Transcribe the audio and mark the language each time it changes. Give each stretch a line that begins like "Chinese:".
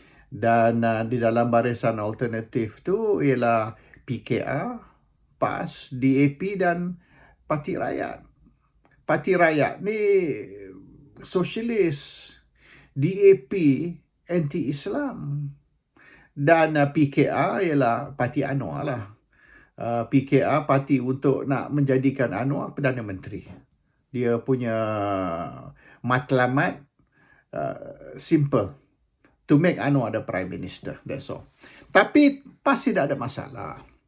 Malay: Dan di dalam Barisan Alternatif tu ialah PKR, PAS, DAP dan Parti Rakyat. Parti Rakyat ni sosialis, DAP anti-Islam, dan PKR ialah Parti Anwar lah. PKR parti untuk nak menjadikan Anwar Perdana Menteri. Dia punya matlamat simple,
English: to make Anwar the Prime Minister, that's all.
Malay: Tapi PAS tidak ada masalah.